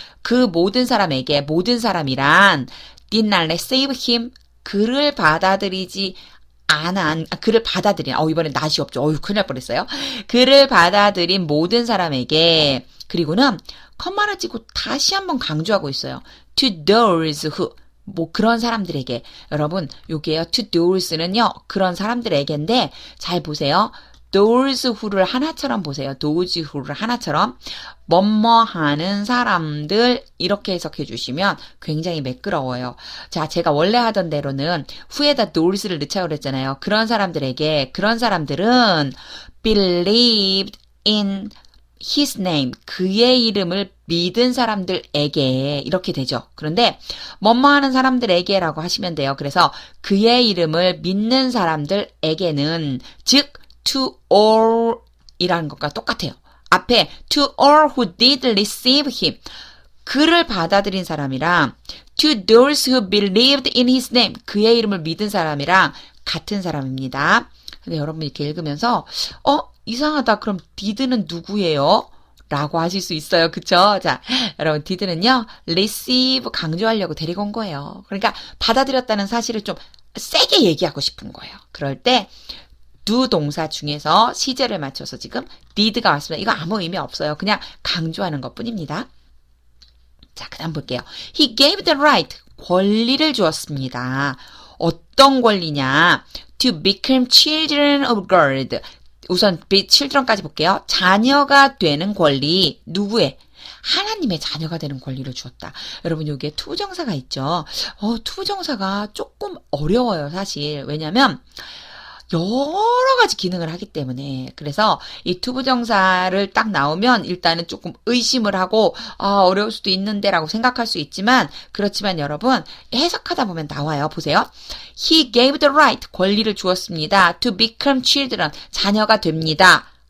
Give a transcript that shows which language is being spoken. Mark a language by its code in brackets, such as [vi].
[ko] 그 모든 사람에게 모든 사람이란 [en] did not receive him. [ko] 그를 받아들이지 그를 받아들인, 이번엔 낫이 없죠. 큰일 날 뻔했어요. 그를 받아들인 모든 사람에게, 그리고는, 컴마를 찍고 다시 한번 강조하고 있어요. [en] To those who, [ko] 그런 사람들에게. 여러분, 요게요. [en] To those [ko] 는요, 그런 사람들에게인데, 잘 보세요. [en] those who [ko] 를 하나처럼 보세요. those who를 하나처럼. 뭐뭐 하는 사람들, 이렇게 해석해 주시면 굉장히 매끄러워요. 자, 제가 원래 하던 대로는 who에다 those를 넣자고 그랬잖아요. 그런 사람들에게, 그런 사람들은 [en] believed in his name, [ko] 그의 이름을 믿은 사람들에게 이렇게 되죠. 그런데 뭐뭐 하는 사람들에게라고 하시면 돼요. 그래서 그의 이름을 믿는 사람들에게는 즉 to all 이라는 것과 똑같아요. 앞에 [en] to all who did receive him, [ko] 그를 받아들인 사람이랑 [en] to those who believed in his name, [ko] 그의 이름을 믿은 사람이랑 같은 사람입니다. 근데 여러분 이렇게 읽으면서 이상하다. 그럼 did는 누구예요? 라고 하실 수 있어요. 그쵸? 자, 여러분 did는요. receive 강조하려고 데리고 온 거예요. 그러니까 받아들였다는 사실을 좀 세게 얘기하고 싶은 거예요. 그럴 때 do 동사 중에서 시제를 맞춰서 지금 did가 왔습니다. 이거 아무 의미 없어요. 그냥 강조하는 것뿐입니다. 자, 그 다음 볼게요. [en] He gave the right. [ko] 권리를 주었습니다. 어떤 권리냐? [en] To become children of God. [ko] 우선 children까지 볼게요. 자녀가 되는 권리. 누구의? 하나님의 자녀가 되는 권리를 주었다. 여러분 여기에 투부정사가 있죠. 투부정사가 조금 어려워요. 사실. 왜냐면 여러 가지 기능을 하기 때문에. 그래서 이 투부정사를 딱 나오면 일단은 조금 의심을 하고 어려울 수도 있는데 라고 생각할 수 있지만, 그렇지만 여러분 해석하다 보면 나와요. 보세요. [en] He gave the right, [ko] 권리를 주었습니다. [en] To become children, [ko] 자녀가 됩니다.